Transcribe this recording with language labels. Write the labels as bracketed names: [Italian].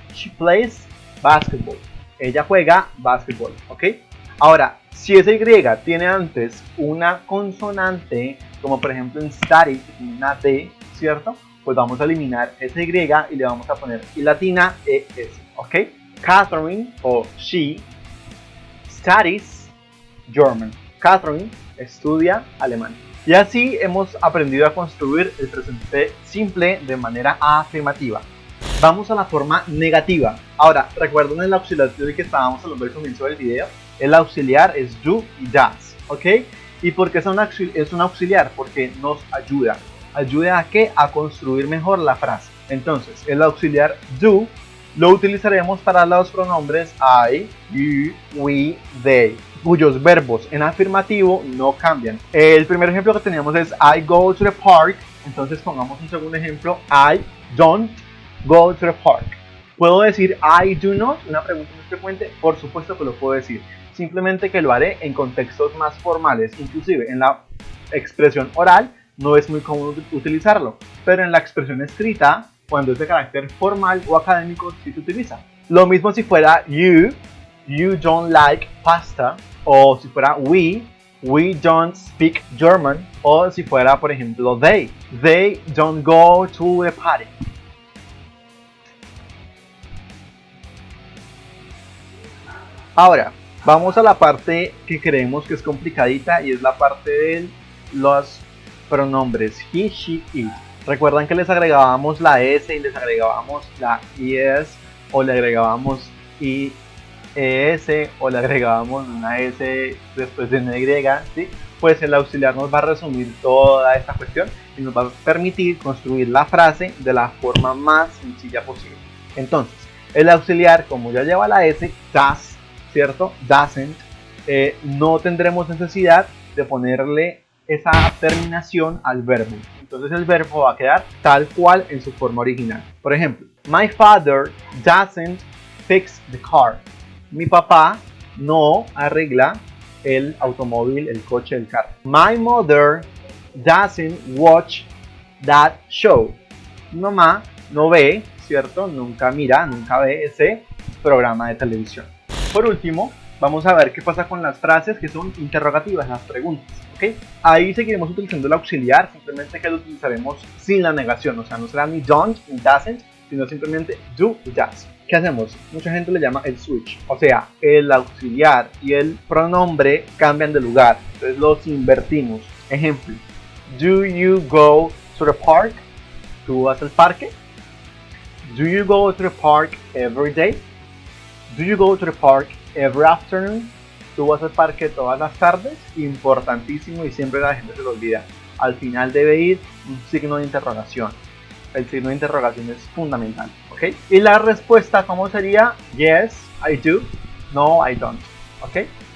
[English] She plays basketball. [Spanish] Ella juega basketball, ¿ok? Ahora, si esa Y tiene antes una consonante, como por ejemplo en study, una D, ¿cierto? Pues vamos a eliminar esa Y y le vamos a poner I latina ES, ¿ok? [English] Catherine o she studies German. [Spanish] Catherine estudia alemán. Y así hemos aprendido a construir el presente simple de manera afirmativa. Vamos a la forma negativa. Ahora, recuerden el auxiliar del que estábamos hablando al comienzo del video. El auxiliar es do y does, ¿ok? ¿Y por qué es un auxiliar? Porque nos ayuda. ¿Ayuda a qué? A construir mejor la frase. Entonces, el auxiliar do lo utilizaremos para los pronombres I, you, we, they, cuyos verbos en afirmativo no cambian. El primer ejemplo que teníamos es [English] I go to the park. [Spanish] Entonces pongamos un segundo ejemplo. [English] I don't go to the park. [Spanish] ¿Puedo decir [English] I do not? [Spanish] Una pregunta muy frecuente. Por supuesto que lo puedo decir. Simplemente que lo haré en contextos más formales. Inclusive en la expresión oral no es muy común utilizarlo. Pero en la expresión escrita, cuando es de carácter formal o académico, sí se utiliza. Lo mismo si fuera [English] you don't like pasta. [Spanish] O si fuera [English] we don't speak German. [Spanish] O si fuera, por ejemplo, [English] they don't go to the party. [Spanish] Ahora, vamos a la parte que creemos que es complicadita y es la parte de los pronombres he, she, it. Recuerdan que les agregábamos la S y les agregábamos la IS o le agregábamos IES o le agregábamos una S después de una Y, ¿sí? Pues el auxiliar nos va a resumir toda esta cuestión y nos va a permitir construir la frase de la forma más sencilla posible. Entonces, el auxiliar, como ya lleva la S, does, ¿cierto? Doesn't, no tendremos necesidad de ponerle esa terminación al verbo. Entonces el verbo va a quedar tal cual en su forma original. Por ejemplo, [English] my father doesn't fix the car. [Spanish] Mi papá no arregla el automóvil, el coche, el carro. [English] My mother doesn't watch that show. [Spanish] Mi mamá no ve, ¿cierto? Nunca mira, nunca ve ese programa de televisión. Por último, vamos a ver qué pasa con las frases que son interrogativas, las preguntas. ¿Okay? Ahí seguiremos utilizando el auxiliar, simplemente que lo utilizaremos sin la negación, o sea, no será ni don't ni doesn't, sino simplemente do y does. ¿Qué hacemos? Mucha gente le llama el switch, o sea, el auxiliar y el pronombre cambian de lugar, entonces los invertimos. Ejemplo, [English] do you go to the park? [Spanish] ¿Tú vas al parque? [English] Do you go to the park every day? Do you go to the park every afternoon? [Spanish] ¿Tú vas al parque todas las tardes? Importantísimo y siempre la gente se lo olvida. Al final debe ir un signo de interrogación. El signo de interrogación es fundamental, ¿ok? Y la respuesta, ¿cómo sería? [English] Yes, I do. No, I don't, [Spanish] ¿ok?